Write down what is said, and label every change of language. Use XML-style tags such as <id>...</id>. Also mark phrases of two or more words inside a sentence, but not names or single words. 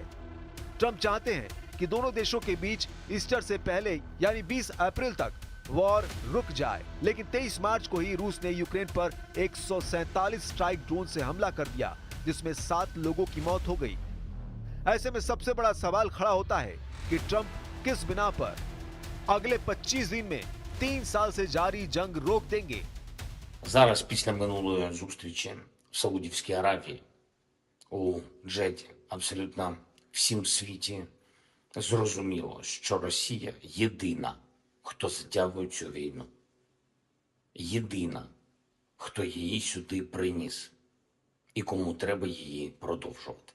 <hi>ट्रंप चाहते हैं कि दोनों देशों के बीच ईस्टर से पहले यानी 20 अप्रैल तक वॉर रुक जाए, लेकिन 23 मार्च को ही रूस ने यूक्रेन पर 147</hi> <en>strike drone</en> <hi>से हमला कर दिया, जिसमें 7 लोगों की मौत हो गई। ऐसे में सबसे बड़ा सवाल खड़ा होता है कि ट्रंप किस बिना पर अगले 25 दिन में 3 साल से जारी जंग रोक देंगे।</hi> <uk>Зараз, після минулої зустрічі в Саудівській Аравії у Джеді, абсолютно всім світі зрозуміло, що Росія єдина, хто затягує цю війну. Єдина, хто її сюди приніс і кому треба її продовжувати.</uk>